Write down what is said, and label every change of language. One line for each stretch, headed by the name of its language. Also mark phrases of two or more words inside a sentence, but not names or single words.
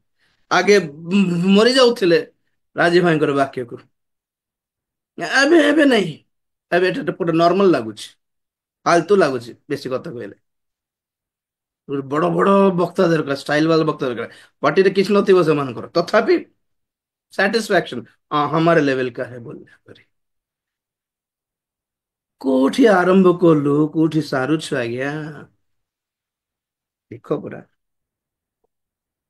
Odia: ଆଗେ ମରି ଯାଉଥିଲେ ରାଜୀ ଭାଇଙ୍କର ବାକ୍ୟକୁ, ଏବେ ଏବେ ନାହିଁ। ଏବେ ଏଟା ପୁରା ନର୍ମାଲ ଲାଗୁଛି, ଫାଲତୁ ଲାଗୁଛି ବେଶୀ କଥା କହିଲେ। ବଡ ବଡ ବକ୍ତା ଦରକାର, ଷ୍ଟାଇଲ ବାଲା ବକ୍ତା ଦରକାର। ପାର୍ଟିରେ କିଛି ନଥିବ ସେମାନଙ୍କର, ତଥାପି ସାଟିସ୍ଫାକ୍ସନ
Hindi: ହମାरे लेवल का है बोल।
Odia: କୋଉଠି ଆରମ୍ଭ କଲୁ କୋଉଠି ସାରୁଛୁ ଆଜ୍ଞା, ଦେଖ ପରା।